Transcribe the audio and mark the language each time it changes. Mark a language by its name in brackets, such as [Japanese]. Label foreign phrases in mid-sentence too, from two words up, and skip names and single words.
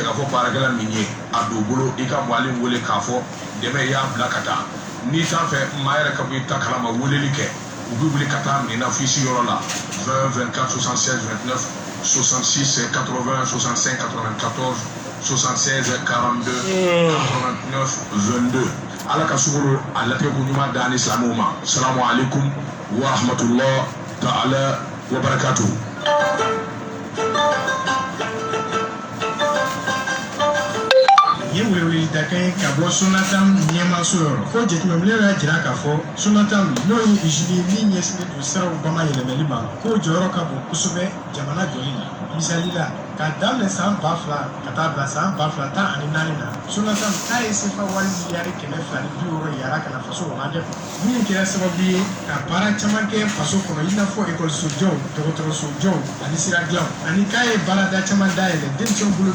[Bambara] jagafɔ baarakɛla min ye a don bolo i ka mɔali wele k'a fɔ dɛmɛ y'a bila ka taa n'i t'a fɛ maa yɛrɛ ka bɔ i ta kalama weleli kɛ u bɛ wuli ka taa nin na fisi yɔrɔ la 20 24 76 29 66 80 65 94 76 42 89 22 ala ka sukoro a latigɛko ɲuman da ni silamɛw ma [Arabic] سلام عليكم ورحمة الله تعالى وبركاته. [Bambara] Ye welewele dakan ye ka bɔ Sonatam ɲɛmaso yɔrɔ fo jateminɛw y'a jira k'a fɔ Sonatam n'o ye usine min ɲɛsinnen don siraw bamayɛlɛmɛli ma k'o jɔyɔrɔ ka bon kosɛbɛ jamana jɔli la misali la k'a daminɛ san 2000 ka taa bila san 2014 na Sonatam k'a ye sefa wari miliyari 250 yara ka na faso wagade min kɛra sababu ye ka baara caman kɛ faso kɔnɔ i n'a fɔ ekɔliso jɔw dɔgɔtɔrɔso jɔw ani sira dilanw ani k'a ye baarada caman dayɛlɛ denmisɛnw bolo